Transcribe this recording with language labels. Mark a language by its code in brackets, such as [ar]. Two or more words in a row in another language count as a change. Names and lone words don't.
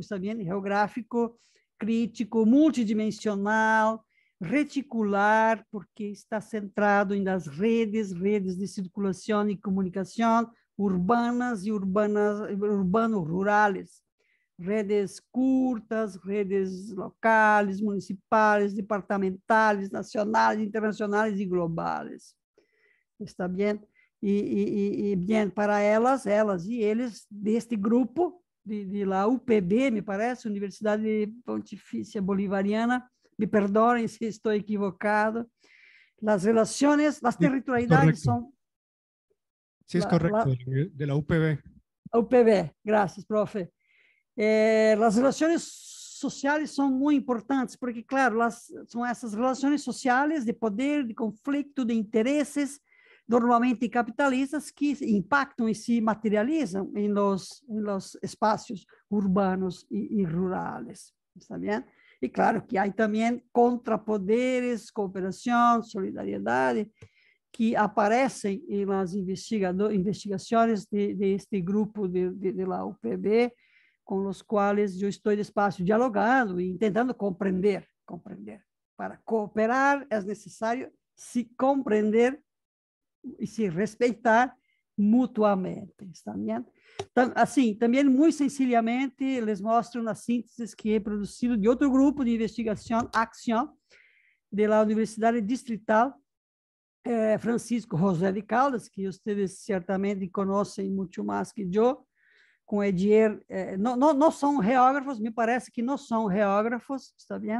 [pt] também geográfico, crítico, multidimensional, reticular, porque está centrado nas redes de circulação e comunicação urbanas e urbano-rurales, redes curtas, redes locais, municipais, departamentales, nacionais, internacionais e globais. Está bem? E bem, para elas e eles, deste grupo, [es] de la UPB, [pt] me parece, Universidade Pontifícia Bolivariana, me perdoem se estou equivocado, as relações, as territorialidades são... [es] Sí, es correcto, de la UPB. UPB, [pt] graças, profe. As relações sociais são muito importantes, porque, claro, são essas relações sociais de poder, de conflito, de interesses, normalmente capitalistas, que impactam e se materializam em los espaços urbanos e rurais, está bem? E claro que há também contrapoderes, cooperação, solidariedade, que aparecem nas investigações deste grupo [es] de la [pt] UPB, com os quais eu estou despacio dialogando e tentando compreender. Para cooperar é necessário se compreender e se respeitar mutuamente, está bem? Assim, também, muito [es] sencillamente, les [pt] mostro uma síntese que é produzido de outro grupo de investigação, Acción, da Universidade Distrital Francisco José de Caldas, que vocês certamente conhecem muito mais que eu, com Edier, não são geógrafos, me parece que não são geógrafos, está bem?